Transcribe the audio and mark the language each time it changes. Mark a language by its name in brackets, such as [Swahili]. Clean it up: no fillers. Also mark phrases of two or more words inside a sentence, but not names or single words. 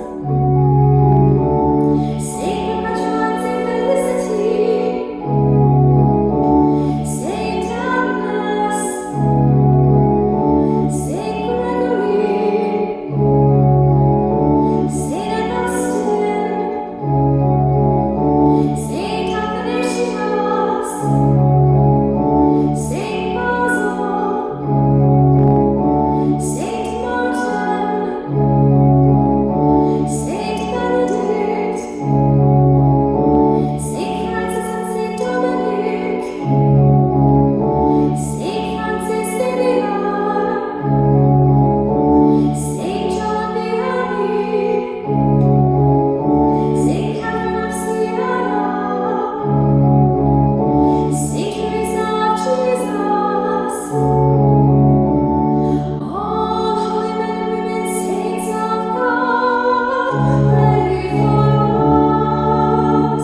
[English] Saint Perpetua and Saint Felicity, Saint Agnes, Saint Gregory, Saint Augustine, Saint Athanasius, Saint Basil, Saint Martin, Saint Benedict, Saint Francis and Saint Dominic, Saint Francis Xavier, Saint John the Abbey, Saint Catherine of Siena, Saint Teresa of Jesus, all holy men and women, saints of God, pray for us.